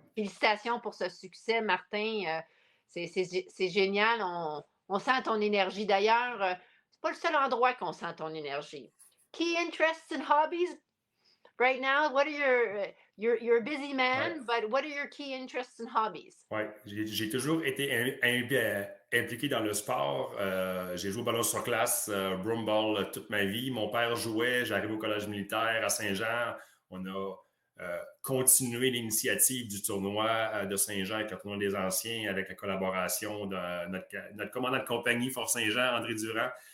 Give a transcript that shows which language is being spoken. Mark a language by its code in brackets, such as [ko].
[fr] Félicitations pour ce succès, Martin. C'est génial. On sent ton énergie. D'ailleurs, c'est pas le seul endroit qu'on sent ton énergie. [en] Key interests and hobbies right now? What are you're a busy man, ouais. But what are your key interests and hobbies? [fr] Oui, j'ai toujours été impliqué dans le sport. J'ai joué au ballon sur glace, broomball toute ma vie. Mon père jouait, j'arrive au collège militaire à Saint-Jean. On a continué l'initiative du tournoi de Saint-Jean avec le tournoi des anciens, avec la collaboration de notre commandant de compagnie Fort Saint-Jean, André Durand.